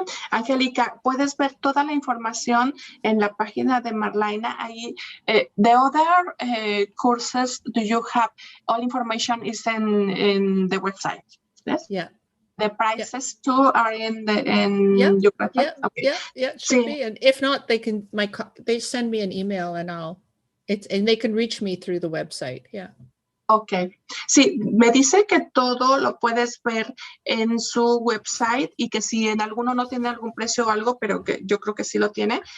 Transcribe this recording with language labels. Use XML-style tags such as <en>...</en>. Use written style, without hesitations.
<es>Angélica, puedes ver toda la información en la página de Marlyna.</es> <en>Ahí, the other courses do you have? All information is in the website. Yes? Yeah. The prices too are in your website. Yeah, it should be. And if not, they send me an email and and they can reach me through the website. Yeah. Ok.</en> <es>Sí, me dice que todo lo puedes ver en su website y que si en alguno no tiene algún precio o algo, pero que yo creo que sí lo tiene.</es>